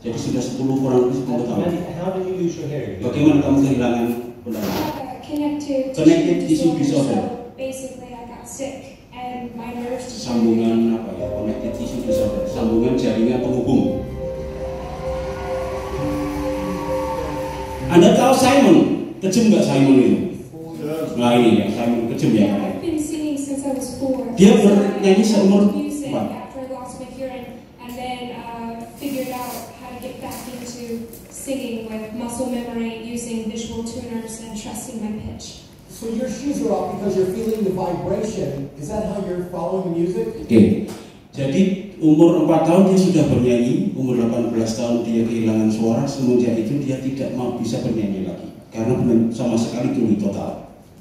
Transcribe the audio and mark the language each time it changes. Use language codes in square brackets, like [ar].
[id] Jadi sudah 10 kurang lebih 10 tahun. Bagaimana kamu kehilangan pendengaran? [en] Connected tissue disorder. So basically I got sick and my nerves. [id] Sambungan apa ya? [en] Connected tissue disorder. [id] Sambungan jaringan penghubung. Anda tahu Simon? Kejam nggak Simon ini? Nah ini ya, Simon kejam ya. [en] I've been singing since I was 4. [id] Dia bernyanyi seumur 4. [en] After I lost my hearing and then figured out how to get back into singing with muscle memory, using visual tuners, and trusting my pitch. So your shoes are off because you're feeling the vibration. Is that how you're following the music? Oke. [id] Jadi umur 4 tahun dia sudah bernyanyi, umur 18 tahun dia kehilangan suara, semenjak itu dia tidak mau bisa bernyanyi lagi karena sama sekali tuli total.